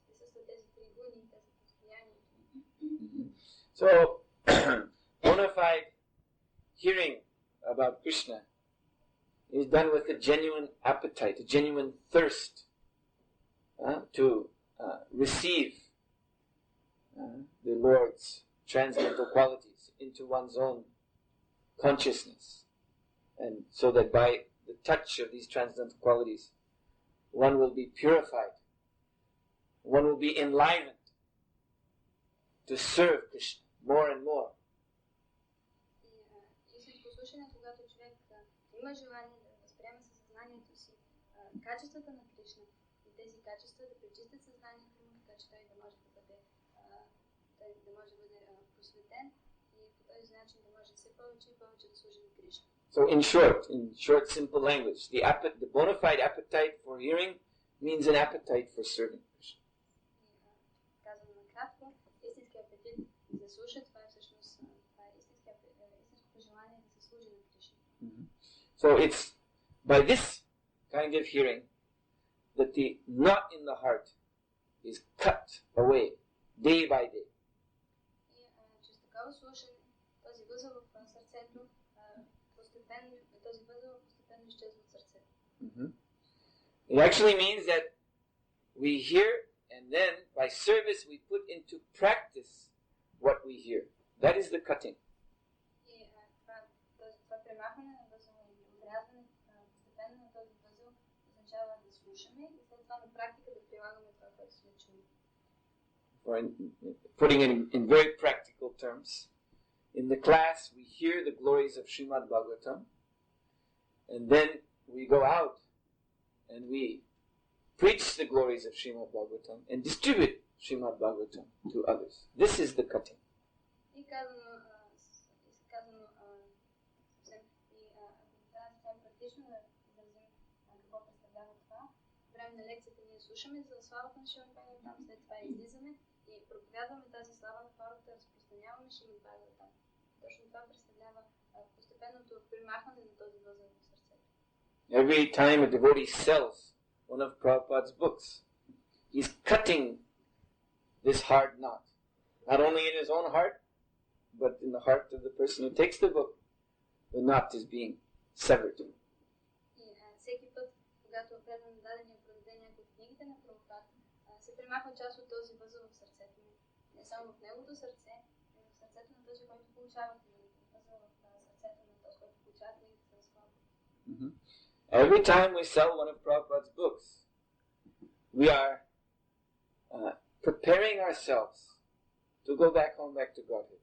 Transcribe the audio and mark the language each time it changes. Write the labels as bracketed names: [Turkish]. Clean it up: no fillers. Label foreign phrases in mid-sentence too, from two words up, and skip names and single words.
[Bulgarian] присъстват тези три гуни, тези постоянни. [English] So, bona fide hearing about Krishna is done with a genuine appetite, a genuine thirst to receive the Lord's transcendental qualities into one's own consciousness. And so that by the touch of these transcendental qualities, one will be purified, one will be enlivened to serve Krishna more and more. [Bulgarian] Истинско слушане, когато човек има желание да възприема със съзнанието си качествата на Кришна и тези качества да пречистят съзнанието му, така че той да може да бъде просветен и по този начин да може все повече и повече да служи на Кришна. [English] So in short, simple language, the bona fide appetite for hearing means an appetite for serving Krishna. [Bulgarian] Казано накратко, истински апетит за слуша, това е всъщност истинското желание да се служи на Кришна. [English] So it's by this kind of hearing that the knot in the heart is cut away day by day. [Bulgarian] И чрез такова слушане, този възел в сърцето постепенно изчезва от сърцето. [English] It actually means that we hear and then by service we put into practice what we hear. That is the cutting. [Bulgarian] И това премахване на възела или отрязване постепенно на този възел означава да слушаме и след това на практика да прилагаме това, което сме чули. [English] Putting it in very practical terms, in the class we hear the glories of Srimad Bhagavatam, and then we go out and we preach the glories of Srimad Bhagavatam and distribute Srimad Bhagavatam to others. This is the cutting. [Bulgarian] И казано съвсем практично да изразим какво представлява това. В време на лекцията ние слушаме за славата на Шримад Бхагаватам, след това излизаме и проповядваме тази слава на хората, разпространяваме Шримад Бхагаватам. Точно това представлява постепенното примахване на този възел в сърцето. [English] Every time a devotee sells one of Prabhupada's books, he's cutting this hard knot. Not only in his own heart, but in the heart of the person who takes the book. The knot is being severed. [Bulgarian] И всеки път, когато предам дадения продаде някои от книгите на Прабхупад, се примахва част от този възел в сърцето му. Не само в неговото сърце, но и в сърцето на този, който получава книгите. Възел в сърцето на този, който получава книгите за слава. [English] Every time we sell one of Prabhupada's books, we are preparing ourselves to go back home, back to Godhead.